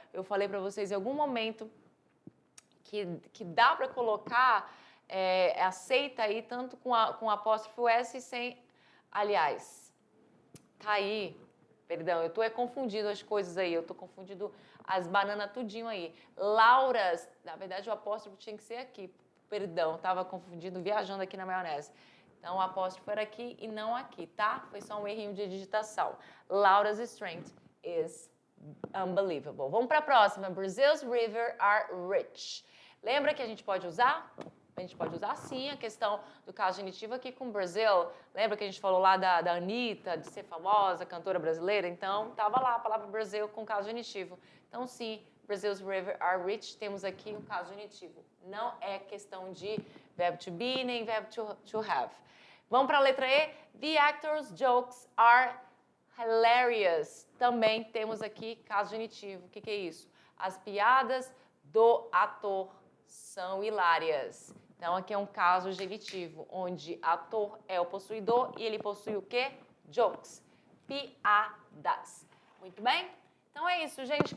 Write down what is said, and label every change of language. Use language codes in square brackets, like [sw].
[pt] Eu falei para vocês em algum momento que dá para colocar, aceita aí tanto com apóstrofo S e sem, aliás, tá aí. Perdão, eu tô confundindo as coisas aí, eu tô confundindo as bananas tudinho aí. Lauras, na verdade o apóstrofo tinha que ser aqui. Perdão, tava confundindo, viajando aqui na maionese. Então o apóstrofo era aqui e não aqui, tá? Foi só um errinho de digitação. [en] Laura's strength is unbelievable. [pt] Vamos para a próxima. [en] Brazil's rivers are rich. [pt] Lembra que a gente pode usar? A gente pode usar sim a questão do caso genitivo aqui com Brasil. Lembra que a gente falou lá da Anitta, de ser famosa, cantora brasileira? Então, estava lá a palavra Brasil com caso genitivo. Então, sim, [en] Brazil's rivers are rich. [pt] Temos aqui um caso genitivo. Não é questão de verbo to be nem verbo to have. Vamos para a letra E. [en] The actor's jokes are hilarious. [pt] Também temos aqui caso genitivo. O que é isso? As piadas do ator são hilárias. Então, aqui é um caso genitivo, onde ator é o possuidor e ele possui o quê? Jokes. Piadas. Muito bem? Então é isso, gente.